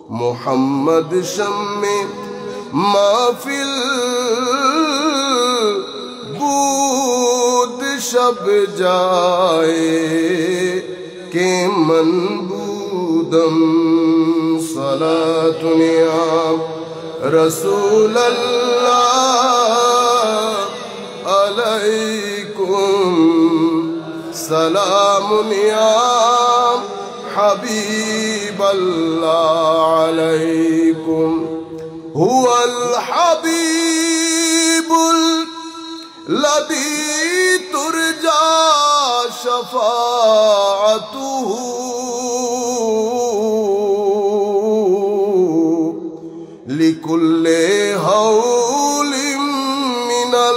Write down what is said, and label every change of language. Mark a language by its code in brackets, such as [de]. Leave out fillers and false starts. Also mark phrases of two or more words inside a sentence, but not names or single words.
[fa] محمد شم محفل بود شب جائے کہ من بودم [ar] صلاۃ یا رسول اللہ علیکم سلام یا حبیب اللہ علیکم هو الحبیب الذی ترجى شفاعته لكل هول من